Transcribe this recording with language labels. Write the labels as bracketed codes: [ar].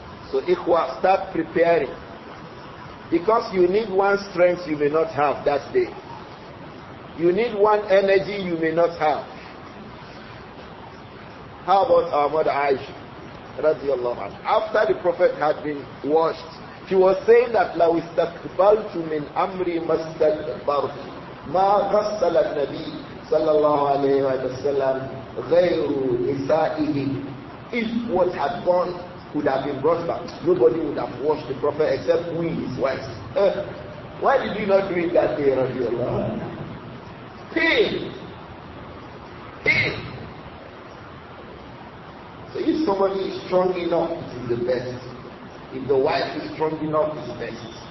[en] So Ikhwa, start preparing. Because you need one strength you may not have that day. You need one energy you may not have. How about our mother Aisha? [ar] Radiallahu anha. [en] After the Prophet had been washed, she was saying that [ar] لو استقبلت من أمري ما استكبرت ما غسل النبي صلى الله عليه وسلم غير نسائه. [en] If what had gone could have been brought back, nobody would have washed the Prophet except we, his wives. Why did you not do it that day, [ar] radiallahu anha? [en] Pain. So if somebody is strong enough, it is the best. If the wife is strong enough, it's the best.